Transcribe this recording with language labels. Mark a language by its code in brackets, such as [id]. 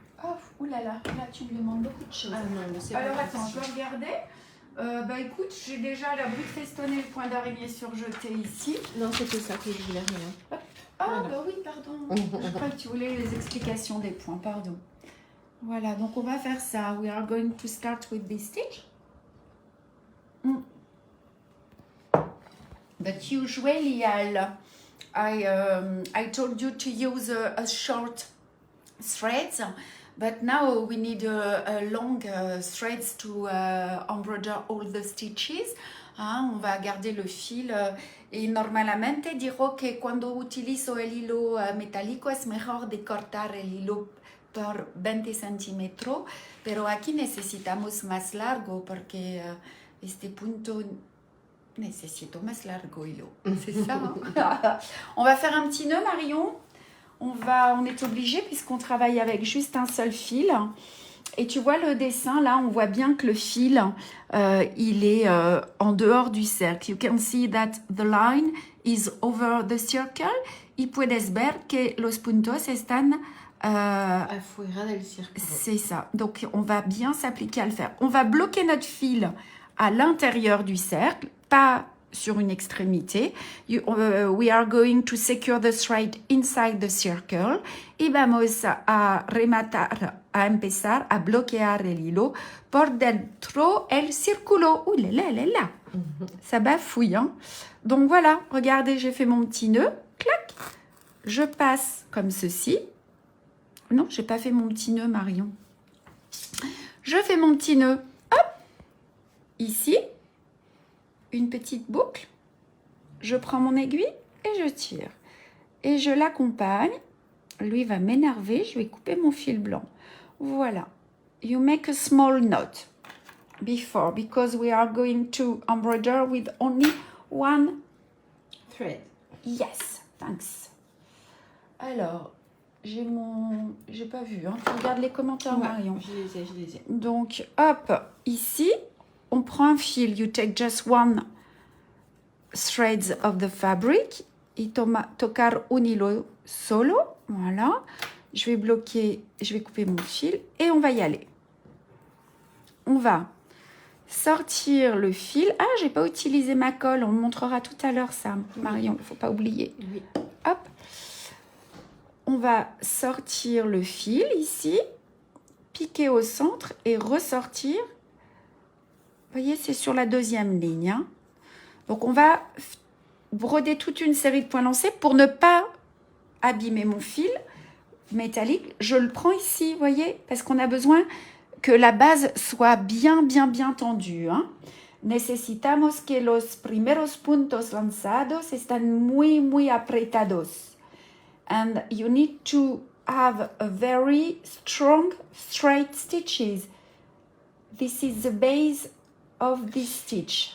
[fr] Oh, oulala, là tu me demandes beaucoup de choses. Ah non, mais c'est pas Alors attends, possible. je vais regarder. Bah écoute, j'ai déjà la bride festonnée, le point d'araignée surjeté ici. Non, c'était ça que je voulais, rien. Ah Voilà. bah oui, pardon. Je crois que tu voulais les explications des points, pardon. Voilà, donc on va faire ça. [en] We are going to start with this stitch. But usually I told you to use a short threads, but now we need a long threads to embroider all the stitches. [fr] Hein, on va garder le fil [es] y normalmente digo que cuando utilizo el hilo metálico es mejor de cortar el hilo por 20 centímetros, pero aquí necesitamos más largo porque este punto necesito más largo hilo. [fr] C'est ça. Hein? On va faire un petit nœud, Marion. On est obligé puisqu'on travaille avec juste un seul fil. Et tu vois le dessin, là, on voit bien que le fil, il est en dehors du cercle. [en] You can see that the line is over the circle. [es] Y puedes ver que los puntos están... afuera del círculo. [fr] C'est ça. Donc, on va bien s'appliquer à le faire. On va bloquer notre fil à l'intérieur du cercle, pas sur une extrémité. [en] We are going to secure the thread inside the circle. [es] Y vamos a rematar, a empezar a bloquear el hilo por dentro el círculo. [fr] Ouh là là là là. Ça bafouille, hein. Donc voilà, regardez, j'ai fait mon petit nœud. Clac. Je passe comme ceci. Non, j'ai pas fait mon petit nœud, Marion. Je fais mon petit nœud. Hop. Ici. Une petite boucle, je prends mon aiguille et je tire. Et je l'accompagne. Lui va m'énerver, je vais couper mon fil blanc. Voilà. [en] You make a small knot before, because we are going to embroider with only one thread. Yes, thanks. [fr] Alors, j'ai pas vu, hein. Tu regardes les commentaires, Ouais, Marion. je les ai. Donc, hop, ici, on prend un fil. [en] You take just one thread of the fabric. [es] Y tocar un hilo solo. Voilà. [fr] Je vais bloquer, je vais couper mon fil et on va y aller. On va sortir le fil. Ah, j'ai pas utilisé ma colle. On me montrera tout à l'heure ça, Marion. Il faut pas oublier. Oui. Hop. On va sortir le fil ici, piquer au centre et ressortir. Vous voyez, c'est sur la deuxième ligne. Hein. Donc, on va broder toute une série de points lancés pour ne pas abîmer mon fil métallique. Je le prends ici, vous voyez, parce qu'on a besoin que la base soit bien tendue. Hein. [es] Necesitamos que los primeros puntos lanzados están muy apretados. [en] And you need to have a very strong straight stitches. This is the base of this stitch.